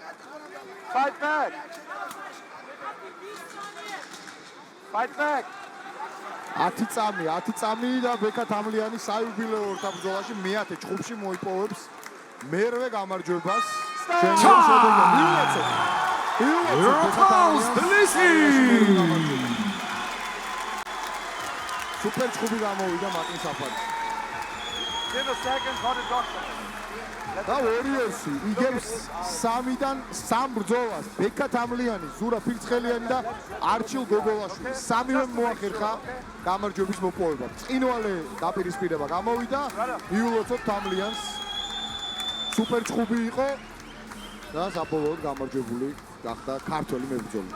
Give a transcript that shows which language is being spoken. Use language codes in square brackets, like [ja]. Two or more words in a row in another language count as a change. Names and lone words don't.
[en] Fight back. Fight back. [ka] 10 წამი და ბექა თამლიანი საიუბილეო ორთაბრძოლაში მე-10 ჭხუბში მოიპოვებს მერვე გამარჯვებას. [en] Your applause, Tbilisi! [ka] Super ჭხუბი გამოვიდა მარტინ საფარი. [en] Give a second for the doctor. [ka] და Warriors-ი იგებს 3-დან 3 ბრძოლას. ბექა თამლიანი, ზურა ფირცხელიანი და არჩილ გოგოლაშვილი. სამივე მოახერხა გამარჯვების მოპოვება. წინვალე დაპირისპირება გამოვიდა. მიულოცოთ თამლიანს. Super ჭხუბი იყო და საბოლოოდ გამარჯვებული გახდა ქართველი მებრძოლი.